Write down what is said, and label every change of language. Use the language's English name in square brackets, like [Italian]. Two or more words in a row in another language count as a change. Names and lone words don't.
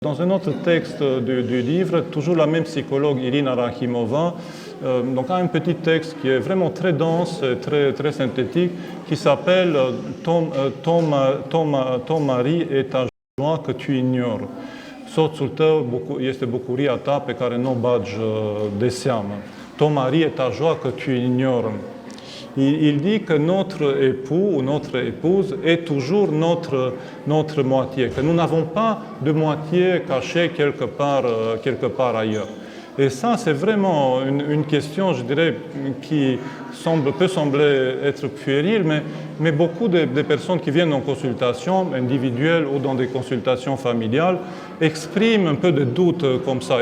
[French] Dans un autre texte du livre, toujours la même psychologue Irina Rakhimova, donc a un petit texte qui est vraiment très dense, très synthétique, qui s'appelle ton mari est ta joie que tu ignores. [Romanian] Soțul tău este bucuria ta pe care nu o bagi de seamă. [French] Ton mari est ta joie que tu ignores. Il dit que notre époux ou notre épouse est toujours notre moitié, que nous n'avons pas de moitié cachée quelque part ailleurs. Et ça, c'est vraiment une question, je dirais, qui peut sembler être puérile, mais beaucoup de personnes qui viennent en consultation individuelle ou dans des consultations familiales expriment un peu de doute comme ça.